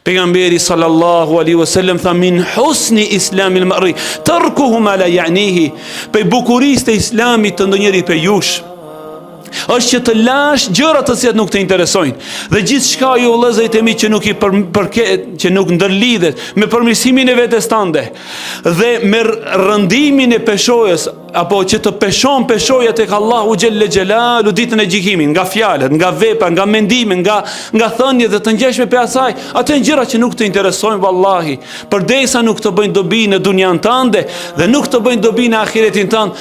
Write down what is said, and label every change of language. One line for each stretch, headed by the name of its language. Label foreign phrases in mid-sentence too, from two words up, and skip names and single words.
Arabic: Pejgamberi صلى الله عليه وسلم tha من حسن إسلام المرء تركه ما لا يعنيه.
Albanian: Pe bukurisë të islamit të ndonjërit pe jush është që të lash gjëra të cilat nuk të interesojnë. Dhe gjithçka ju vëllezërit e mi që nuk i që nuk ndërlidhet me përmirësimin e vetes tande dhe me rëndimin e peshojës, apo që të peshon peshoja tek Allahu
Arabic: جل جلاله
Albanian: ditën e gjykimit, nga fjalët, nga vepra, nga mendime, nga thëniet dhe të ngjashme pe asaj, ato janë gjëra që nuk të interesojnë vallahi, përdesa nuk të bëjnë dobi në dunjan tënde dhe nuk të bëjnë dobi në ahiretin tënd.